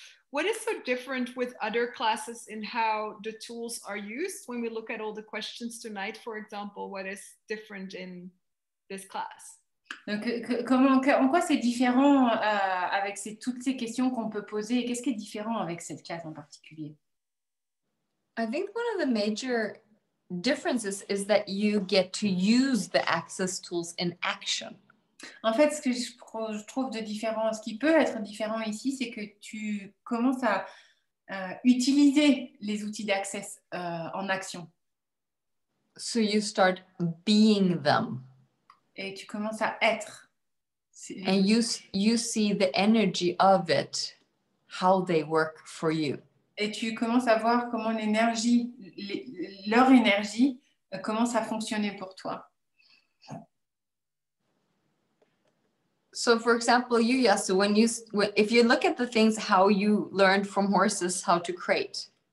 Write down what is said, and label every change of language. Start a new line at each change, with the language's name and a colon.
English: what is so different with other classes in how the tools are used? When we look at all the questions tonight, for example, what is different in this class?
French: donc, en quoi c'est différent avec toutes ces questions qu'on peut poser? Qu'est-ce qui est différent avec cette classe en particulier?
English: I think one of the major differences is that you get to use the access tools in action.
French: En fait, ce que je trouve de différent, ce qui peut être différent ici, c'est que tu commences à utiliser les outils d'access en action.
English: So you start being them.
French: Et tu commences à être.
English: And you see the energy of it, how they work for you.
French: Et tu commences à voir comment l'énergie, leur énergie commence à fonctionner pour toi.
English: So for example, you, Yasu, if you look at the things, how you learned from horses, how to crate.